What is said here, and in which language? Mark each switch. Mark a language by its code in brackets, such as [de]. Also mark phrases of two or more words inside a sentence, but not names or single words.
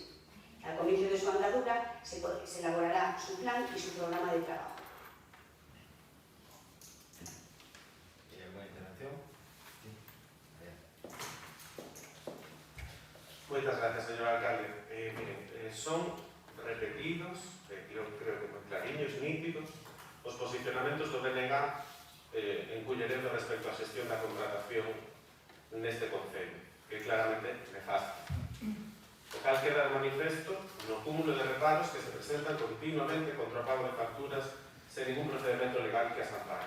[es] Al comienzo de su andadura se elaborará su plan y su programa de trabajo. ¿Hay alguna intervención? Muchas gracias, señor alcalde. Miren, son repetidos, yo creo que [gl] con clariños nítidos, os posicionamentos do BNG en Culleredo respecto á xestión da contratación neste concello, que claramente nefasta. O cal queda de manifesto no cúmulo de reparos que se presentan continuamente contra o pago de facturas sen ningún procedimento legal que as ampare.